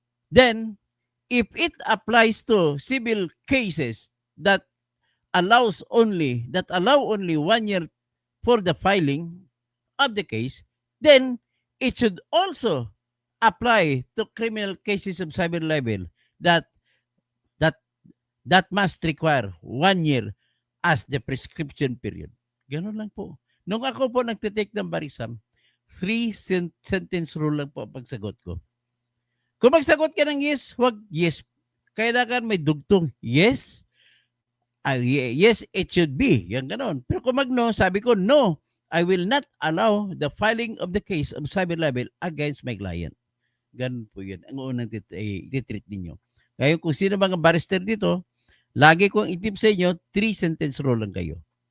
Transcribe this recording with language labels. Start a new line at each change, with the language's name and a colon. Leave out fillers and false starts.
English: then if it applies to civil cases that allow only 1 year for the filing of the case, then it should also apply to criminal cases of cyber libel that must require 1 year as the prescription period.
Filipino: Ganun lang po. Nung ako po nagtitake ng Barisam, 3 sentence rule lang po ang pagsagot ko. Kung magsagot ka ng yes, wag yes. Kailangan may dugtong yes.
English: Yes, it should be.
Filipino: Yan ganun. Pero kung mag-no, sabi ko,
English: no, I will not allow the filing of the case of cyber libel against my client.
Filipino: Ganun po yun. Ang unang titreat ninyo. Ngayon, kung sino mga barrister dito, lagi kong itip sa inyo, 3 sentence rule lang kayo.